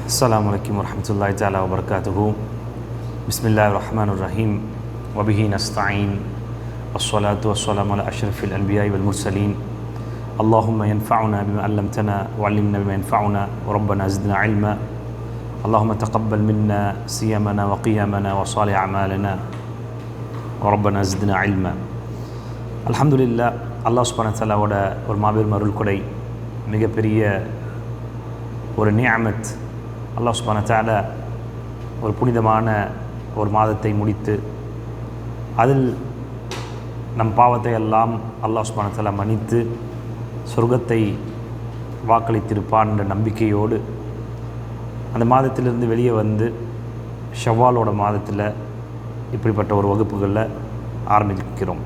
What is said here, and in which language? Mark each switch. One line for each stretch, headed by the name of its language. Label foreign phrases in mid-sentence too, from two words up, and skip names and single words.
Arabic: السلام عليكم ورحمة الله تعالى وبركاته. بسم الله الرحمن الرحيم وبه نستعين والصلاة والسلام على أشرف الأنبياء والمرسلين. اللهم ينفعنا بما علمتنا وعلمنا بما ينفعنا وربنا زدنا علما. اللهم تقبل منا صيامنا وقيامنا وصالح أعمالنا وربنا زدنا علما. الحمد لله. الله سبحانه و تعالى
Tamil: ஒரு மாபெரும் அருள் கொடை, மிகப்பெரிய ஒரு நிஅமத்.
Arabic: الله سبحانه و تعالى
Tamil: ஒரு புனிதமான ஒரு மாதத்தை முடித்து அதில் நம் பாவத்தை எல்லாம்
Arabic: الله سبحانه و تعالى
Tamil: மன்னித்து சொர்க்கத்தை வாக்களித்திருப்பான் என்ற நம்பிக்கையோடு அந்த மாதத்திலிருந்து வெளியே வந்து ஷவ்வாலோட மாதத்தில் இப்படிப்பட்ட ஒரு வகுப்புகளில் ஆரம்பிக்கிறோம்.